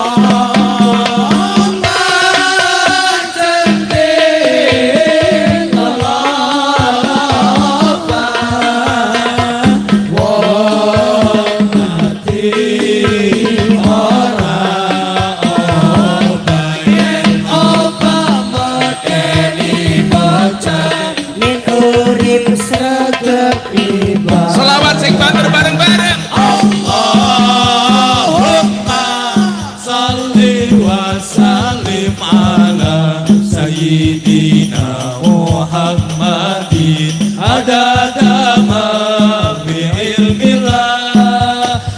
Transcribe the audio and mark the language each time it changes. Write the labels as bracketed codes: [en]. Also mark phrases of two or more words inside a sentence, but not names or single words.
[jv] centil loloba wong mati ora oba yen oba medeni bocah ning urip sregep iba Sholawat sing banter bareng-bareng. [ar] اللهم صل وسلم على سيدنا محمد عدد ما في علم الله